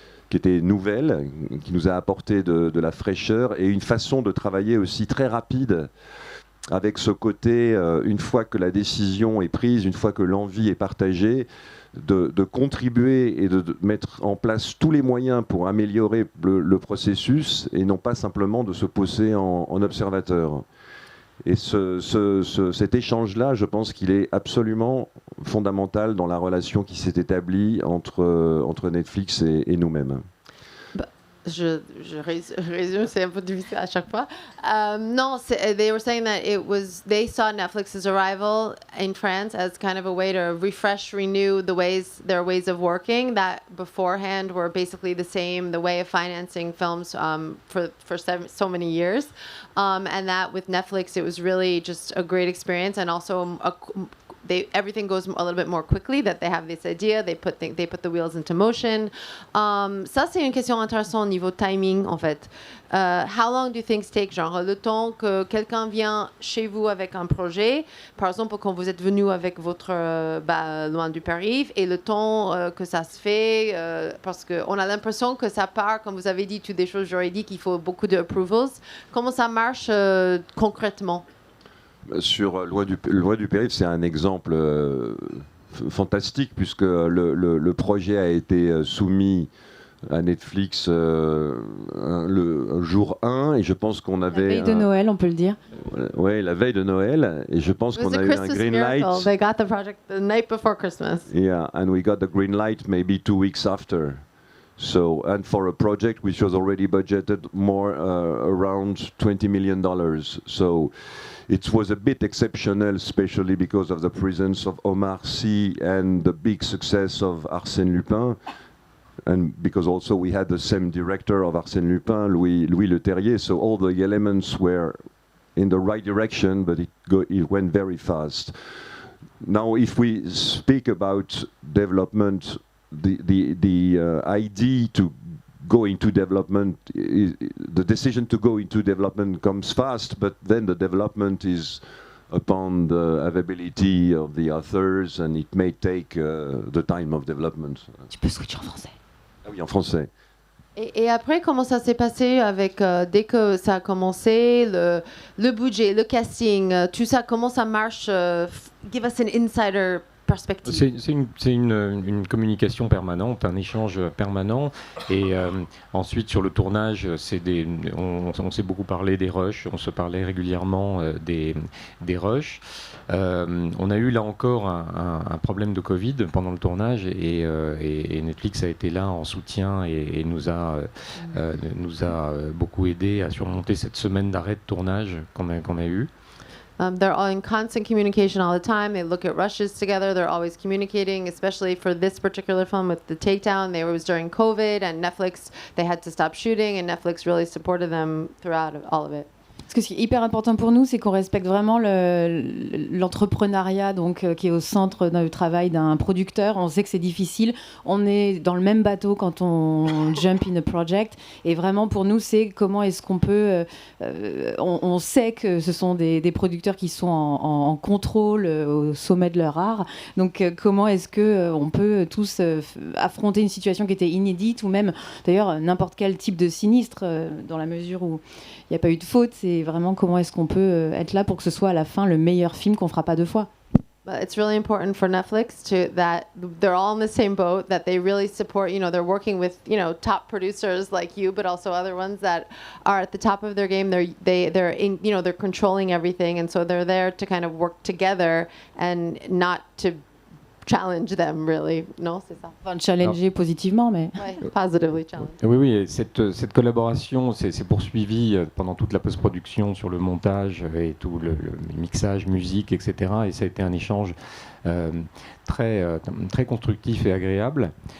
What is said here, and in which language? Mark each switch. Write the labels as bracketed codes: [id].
[fr] qui étaient nouvelles, qui nous a apporté de la fraîcheur et une façon de travailler aussi très rapide, avec ce côté, une fois que la décision est prise, une fois que l'envie est partagée, de contribuer et de mettre en place tous les moyens pour améliorer le processus et non pas simplement de se poser en observateur. Et cet échange-là, je pense qu'il est absolument fondamental dans la relation qui s'est établie entre Netflix et nous-mêmes. Je résume, c'est un peu difficile à chaque fois. [en] No, they were saying that they saw Netflix's arrival in France as kind of a way to renew their ways of working that beforehand were basically the same, the way of financing films for so many years. And that with Netflix, it was really just a great experience and also everything goes a little bit more quickly, that they have this idea, they put the wheels into motion. [fr] Ça, c'est une question intéressante au niveau timing, en fait. [en] How long do you think take, [fr] genre, le temps que quelqu'un vient chez vous avec un projet, par exemple, quand vous êtes venu avec votre Loin du Périph', et le temps que ça se fait, parce qu'on a l'impression que ça part, comme vous avez dit, toutes des choses juridiques, il faut beaucoup de approvals. Comment ça marche concrètement? Sur Loi du Périph', c'est un exemple fantastique puisque le projet a été soumis à Netflix le jour 1 et je pense qu'on avait... La veille de Noël, on peut le dire. Oui, la veille de Noël et je pense qu'on a eu un green light. [en] They got the project the night before Christmas. Yeah, and we got the green light maybe 2 weeks after. So, and for a project which was already budgeted more around $20 million. So, it was a bit exceptional, especially because of the presence of Omar Sy and the big success of Arsène Lupin. And because also we had the same director of Arsène Lupin, Louis Leterrier. So all the elements were in the right direction, but it went very fast. Now, if we speak about development, the idea to go into development, the decision to go into development comes fast, but then the development is upon the availability of the authors, and it may take the time of development. [fr] Tu peux switcher en français. Ah oui, en français. Et après, comment ça s'est passé avec, dès que ça a commencé, le budget, le casting, tout ça, comment ça marche? [en] Give us an insider perspective. [fr] C'est une communication permanente, un échange permanent. Et ensuite, sur le tournage, on s'est beaucoup parlé des rushs, on se parlait régulièrement des rushs. On a eu là encore un problème de Covid pendant le tournage et Netflix a été là en soutien et nous a beaucoup aidé à surmonter cette semaine d'arrêt de tournage qu'on a eu. [en] They're all in constant communication all the time. They look at rushes together. They're always communicating, especially for this particular film with the Takedown. It was during COVID and Netflix, they had to stop shooting and Netflix really supported them throughout all of it. [fr] Parce que ce qui est hyper important pour nous, c'est qu'on respecte vraiment l'entrepreneuriat, donc qui est au centre du travail d'un producteur. On sait que c'est difficile. On est dans le même bateau quand on [en] jump in a project. [fr] Et vraiment, pour nous, c'est comment est-ce qu'on peut... on sait que ce sont des producteurs qui sont en contrôle au sommet de leur art. Donc, comment est-ce qu'on peut tous affronter une situation qui était inédite, ou même, d'ailleurs, n'importe quel type de sinistre, dans la mesure où il n'y a pas eu de faute. C'est vraiment comment est-ce qu'on peut être là pour que ce soit à la fin le meilleur film qu'on fera pas deux fois. [en] But it's really important for Netflix that they're all in the same boat, that they really support, they're working with, top producers like you, but also other ones that are at the top of their game. They're in, they're controlling everything. And so they're there to kind of work together and not to challenge them, really. [fr] Non, c'est ça. Enfin, challenger positivement, mais... [en] Ouais, positively challenge. [fr] Oui, et cette collaboration s'est poursuivie pendant toute la post-production sur le montage et tout le mixage, musique, etc. Et ça a été un échange très constructif et agréable.